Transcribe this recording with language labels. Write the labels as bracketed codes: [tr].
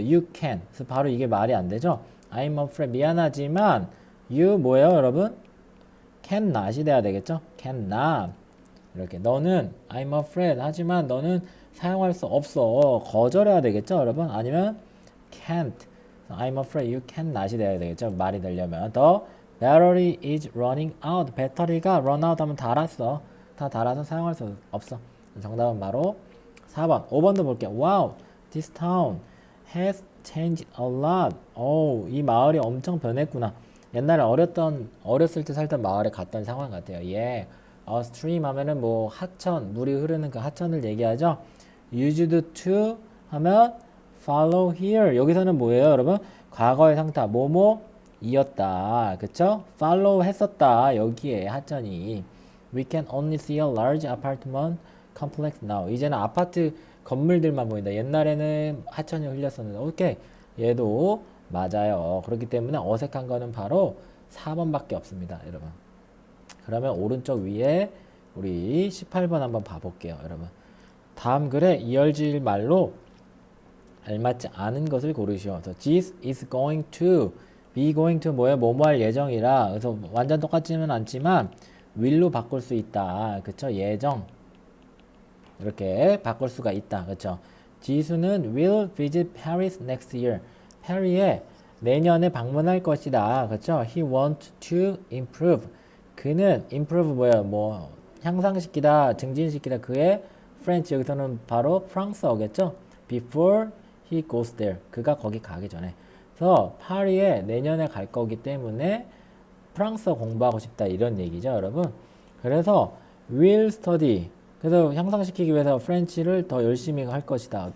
[en] You can. [ko] 그래서 바로 이게 말이 안 되죠? [en] I'm afraid [ko] 미안하지만 you 뭐예요, 여러분? cannot이 돼야 되겠죠? [en] cannot. [ko] 이렇게 너는 [en] I'm afraid [ko] 하지만 너는 사용할 수 없어. 거절해야 되겠죠, 여러분? 아니면 can't. [en] I'm afraid you cannot이 [ko] 돼야 되겠죠? 말이 되려면 [en] The battery is running out. [ko] 배터리가 run out 하면 닳았어. 다 닳아서 사용할 수 없어. 정답은 바로 4번. 5번도 볼게요. [en] Wow, this town has changed a lot. [ko] 오, 이 마을이 엄청 변했구나. 옛날에 어렸을 때 살던 마을에 갔던 상황 같아요. 예. stream 하면은 뭐 하천, 물이 흐르는 그 하천을 얘기하죠. [en] used to [ko] 하면 [en] follow here. [ko] 여기서는 뭐예요, 여러분? 과거의 상태, 뭐뭐이었다. 그쵸? follow 했었다. 여기에 하천이. [en] We can only see a large apartment complex now. [ko] 이제는 아파트 건물들만 보인다. 옛날에는 하천이 흘렸었는데. 오케이. 얘도 맞아요. 그렇기 때문에 어색한 거는 바로 4번밖에 없습니다, 여러분. 그러면 오른쪽 위에 우리 18번 한번 봐볼게요, 여러분. 다음 글에 이열질 말로 알맞지 않은 것을 고르시오. 그래서 [en] this is going to, be going to [ko] 뭐예요? 뭐뭐 할 예정이라. 그래서 완전 똑같지는 않지만 will로 바꿀 수 있다. 그쵸? 예정. 이렇게 바꿀 수가 있다. 그쵸? [en] 지수는 will visit Paris next year. [ko] 파리에 내년에 방문할 것이다. 그쵸? [en] He wants to improve. [ko] 그는 improve 뭐야? 뭐 향상시키다, 증진시키다. 그의 French 여기서는 바로 프랑스어겠죠? [en] Before he goes there. [ko] 그가 거기 가기 전에. 그래서 파리에 내년에 갈 거기 때문에 프랑스어 공부하고 싶다 이런 얘기죠, 여러분. 그래서 [en] will study. [ko] 그래서 향상시키기 위해서 프렌치를 더 열심히 할 것이다.